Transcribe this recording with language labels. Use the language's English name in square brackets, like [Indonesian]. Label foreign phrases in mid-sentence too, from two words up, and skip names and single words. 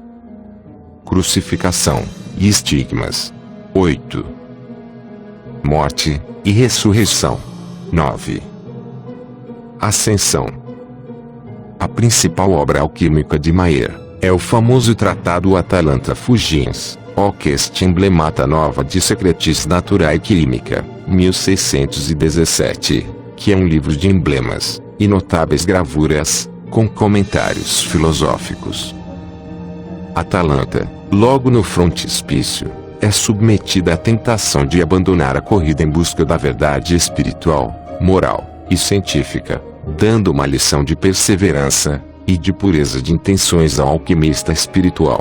[Portuguese] Crucificação e estigmas. 8. Morte e ressurreição. 9. Ascensão. A principal obra alquímica de Mayer é o famoso tratado Atalanta Fugiens, hoc est emblemata nova de Secretis Naturae Chimica, 1617, que é um livro de emblemas e notáveis gravuras, com comentários filosóficos. Atalanta, logo no frontispício, é submetida à tentação de abandonar a corrida em busca da verdade espiritual, moral e científica, dando uma lição de perseverança e de pureza de intenções ao alquimista espiritual.